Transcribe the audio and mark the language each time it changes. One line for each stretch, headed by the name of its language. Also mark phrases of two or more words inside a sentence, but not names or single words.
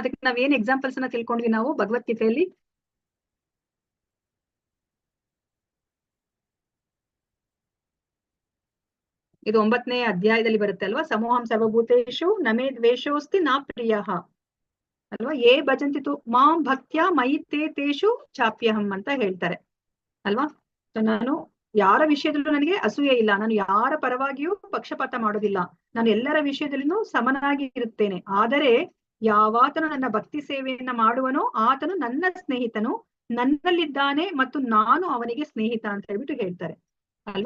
Kannada: ಅದಕ್ಕೆ ನಾವ್ ಏನ್ ಎಕ್ಸಾಂಪಲ್ಸ್ ಅನ್ನ ತಿಳ್ಕೊಂಡ್ವಿ ನಾವು ಭಗವದ್ಗೀತೆಯಲ್ಲಿ? ಇದು 9ನೇ ಅಧ್ಯಾಯದಲ್ಲಿ ಬರುತ್ತೆ ಅಲ್ವಾ?
Sanskrit: ಸಮೂಹಂ ಸರ್ವಭೂತೇಷು ನಮೇ ದ್ವೇಷೋಸ್ತಿ ನಾ ಪ್ರಿಯಃ ಅಲ್ವಾ? ಏ ಭಜಂತಿ ಮಾಂ ಭಕ್ತ್ಯಾ ಮಯಿ ತೇಷು ಚಾಪ್ಯಹಂ
Kannada: ಅಂತ ಹೇಳ್ತಾರೆ ಅಲ್ವಾ? ಸೊ ನಾನು ಯಾರ ವಿಷಯದಲ್ಲೂ ನನಗೆ ಅಸೂಯೆ ಇಲ್ಲ, ನಾನು ಯಾರ ಪರವಾಗಿಯೂ ಪಕ್ಷಪಾತ ಮಾಡೋದಿಲ್ಲ, ನಾನು ಎಲ್ಲರ ವಿಷಯದಲ್ಲಿನೂ ಸಮನಾಗಿ ಇರುತ್ತೇನೆ. ಆದರೆ ಯಾವಾತನು ನನ್ನ ಭಕ್ತಿ ಸೇವೆಯನ್ನ ಮಾಡುವನೋ ಆತನು ನನ್ನ ಸ್ನೇಹಿತನು, ನನ್ನಲ್ಲಿದ್ದಾನೆ ಮತ್ತು ನಾನು ಅವನಿಗೆ ಸ್ನೇಹಿತ ಅಂತ ಹೇಳ್ಬಿಟ್ಟು ಹೇಳ್ತಾರೆ ಅಲ್ವಾ?